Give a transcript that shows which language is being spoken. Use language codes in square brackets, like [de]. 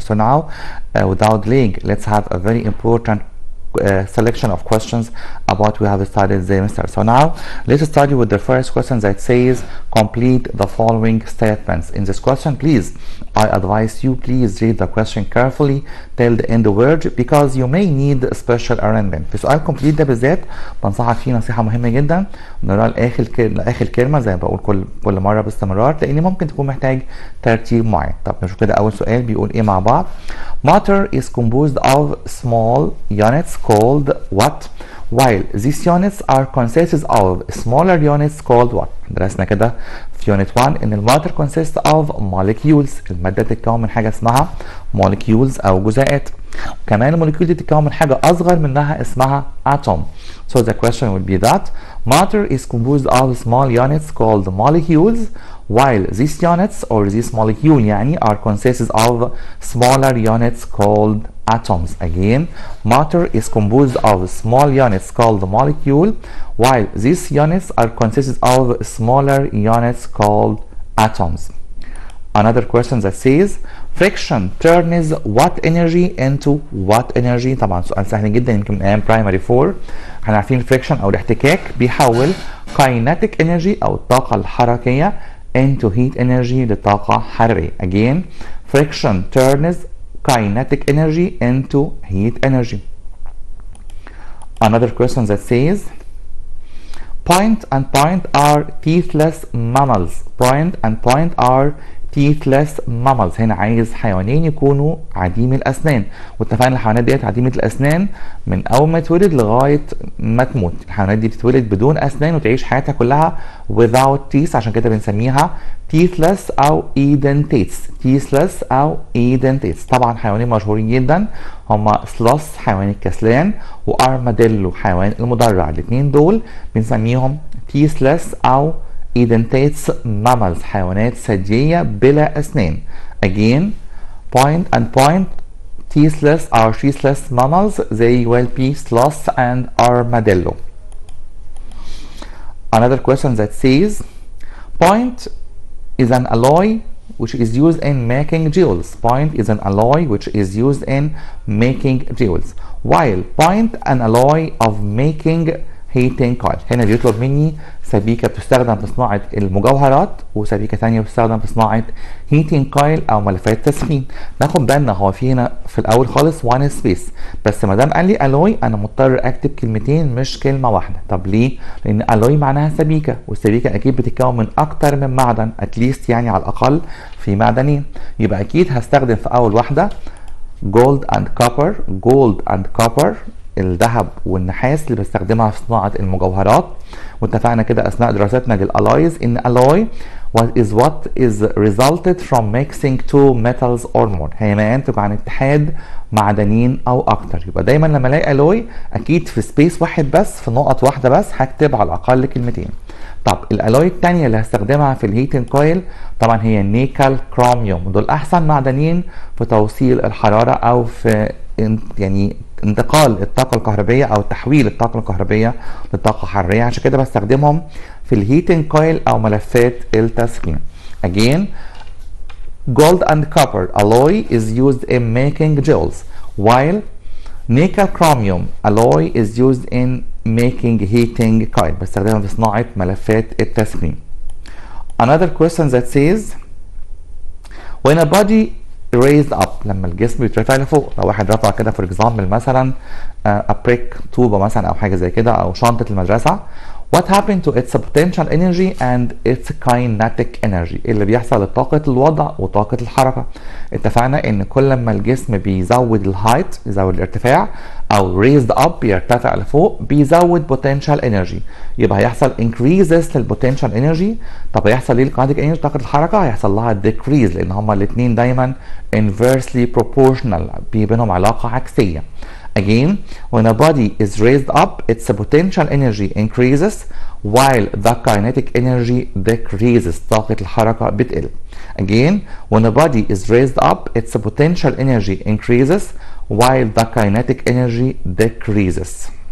[en] So now without delaying, let's have a very important selection of questions about we have studied the semester. So now let's start with the first question that says complete the following statements. In this question, please, I advise you please read the question carefully till the end word because you may need special arrangement. [ar] في سؤال complete ده بالذات بنصحك فيه نصيحة مهمة جدا نقراه لآخر كلمة زي ما بقول كل مرة باستمرار لأن ممكن تكون محتاج ترتيب معين. طب نشوف كده أول سؤال بيقول إيه مع بعض. [en] Matter is composed of small units called what, while these units are consisted of smaller units called what. [ar] درسنا كده في يونت 1 ان الماتر [en] consists of molecules. [ar] المادة تتكون من حاجة اسمها molecules او جزيئات. كمان الموليكيول دي تتكون من حاجة اصغر منها اسمها atom. [en] So the question would be that matter is composed of small units called molecules, while these units or this molecule يعني are consisted of smaller units called atoms. Again, matter is composed of small units called molecule, while these units are consisted of smaller units called atoms. Another question that says friction turns what energy into what energy. [ar] طبعا سؤال سهل جدا يمكن من ايام primary 4. احنا عارفين الفريكشن او الاحتكاك بيحول kinetic energy او الطاقة الحركية [en] into heat energy [ar] لطاقة حرارية. [en] Again, friction turns kinetic energy into heat energy. Another question that says point and point are teethless mammals. Point and point are teethless mammals. [ar] هنا عايز حيوانين يكونوا عديمي الأسنان، واتفقنا الحيوانات ديت عديمة الأسنان من أول ما تولد لغاية ما تموت. الحيوانات دي بتتولد بدون أسنان وتعيش حياتها كلها [en] without teeth، [ar] عشان كده بنسميها teethless أو edentates. teethless أو edentates. طبعا حيوانين مشهورين جدا هما سلوث حيوان الكسلان وارماديلو حيوان المدرع. الاثنين دول بنسميهم teethless أو edentates mammals حيوانات ثديية بلا أسنان. [en] Again, point and point teethless or teethless mammals, they will be sloth and armadillo. Another question that says point is an alloy which is used in making jewels. Point is an alloy which is used in making jewels, while point an alloy of making heating coil. [ar] هنا بيطلب مني سبيكة بتستخدم في صناعة المجوهرات وسبيكة ثانية بتستخدم في صناعة heating coil أو ملفات تسخين. ناخد بالنا هو في هنا في الأول خالص [en] one space، [ar] بس ما دام قال لي alloy أنا مضطر أكتب كلمتين مش كلمة واحدة. طب ليه؟ لأن alloy معناها سبيكة، والسبيكة أكيد بتتكون من أكتر من معدن [en] at least [ar] يعني على الأقل في معدنين، يبقى أكيد هستخدم في أول واحدة [en] gold and copper. gold and copper [ar] الذهب والنحاس اللي بستخدمها في صناعة المجوهرات. واتفقنا كده أثناء دراستنا للألايز إن [en] alloy is what is resulted from mixing two metals or more. [ar] هي ما ينتج عن اتحاد معدنين أو أكتر. يبقى دايما لما ألاقي alloy أكيد في سبيس واحد بس في نقط واحدة بس هكتب على الأقل كلمتين. طب الألاي التانية اللي هستخدمها في الهيتنج كويل طبعا هي نيكل كروميوم. دول أحسن معدنين في توصيل الحرارة أو في يعني انتقال الطاقة الكهربية أو تحويل الطاقة الكهربية لطاقة حرارية، عشان كده بستخدمهم في الهيتنج كويل أو ملفات التسخين. [en] Again, gold and copper alloy is used in making jewels, while nickel chromium alloy is used in making heating coil. [ar] بستخدمها في صناعة ملفات التسخين. [en] Another question that says when a body raised up، [ar] لما الجسم يترفع لفوق، لو واحد رفع كده [en] for example [ar] مثلا [en] a brick [ar] طوبة مثلا أو حاجة زي كده أو شنطة المدرسة، [en] what happened to its potential energy and its kinetic energy؟ [ar] اللي بيحصل لطاقة الوضع وطاقة الحركة. اتفقنا ان كل ما الجسم بيزود الهايت يزود الارتفاع او [en] raised up [ar] بيرتفع لفوق بيزود potential energy، يبقى هيحصل increases للpotential energy. طب هيحصل ليه الkinetic energy طاقة الحركة؟ هيحصل لها decrease لان هما الاتنين دايما [en] inversely proportional [ar] بينهم علاقة عكسية. [en] Again, when a body is raised up, its potential energy increases while the kinetic energy decreases. [ar] طاقة الحركة بتقل. [en] Again, when a body is raised up, its potential energy increases while the kinetic energy decreases.